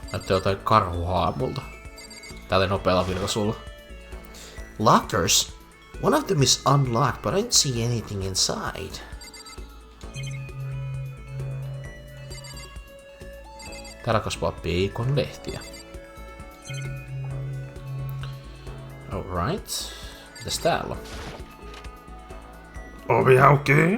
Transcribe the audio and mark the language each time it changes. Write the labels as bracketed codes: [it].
[fi] Näyttää jotain karhuhaamulta. Tällä nopealla vilkaisulla. [en] Lockers? One of them is unlocked, but I don't see anything inside. [fi] Täällä kasvaa peikon lehtiä. Alright. Mitäs täällä on? Ovi auki.